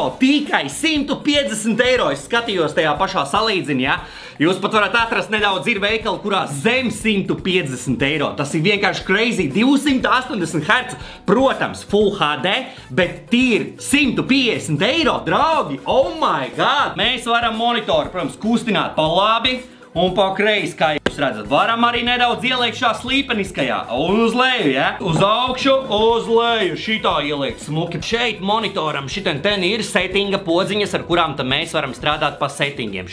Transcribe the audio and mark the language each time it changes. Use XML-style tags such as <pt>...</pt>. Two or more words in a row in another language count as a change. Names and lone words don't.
<lv>Tikai 150 eiro. Es skatījos tajā pašā salīdziņā, ja? Jūs pat varat atrast nedaudz ir veikali, kurā zem 150 eiro. Tas ir vienkārši crazy. 280 Hz, protams, Full HD, bet tīri 150 eiro, draugi.</lv> <en>Oh my god!</en> <lv>Mēs varam monitoru, protams, kustināt pa labi un pa kreisi, kā jūs redzat. Varam arī nedaudz ieliekt šā slīpeniskajā un uz leju, ja? Uz augšu, uz leju, šitā ieliekt smuki. Šeit monitoram šiten ten ir settinga podziņas, ar kurām tad mēs varam strādāt pa settingiem.</lv>